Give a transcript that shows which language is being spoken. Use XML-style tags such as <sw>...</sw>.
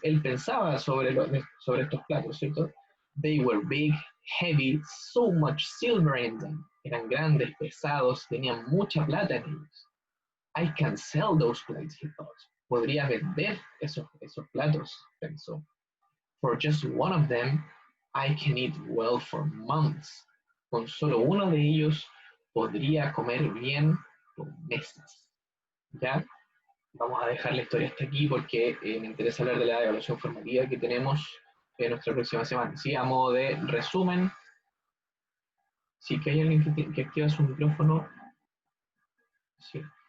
<es>Él pensaba sobre estos platos, ¿cierto?</es> <en>They were big, heavy, so much silver in them.</en> <es>Eran grandes, pesados, tenían mucha plata en ellos.</es> <en>I can sell those plates, he thought.</en> <es>Podría vender esos platos, pensó.</es> <en>For just one of them, I can eat well for months.</en> <es>Con solo uno de ellos, podría comer bien por meses. ¿Ya? Vamos a dejar la historia hasta aquí porque me interesa hablar de la evaluación formativa que tenemos en nuestra próxima semana. Sí, a modo de resumen, sí que hay alguien que activa su micrófono. Sí.</es>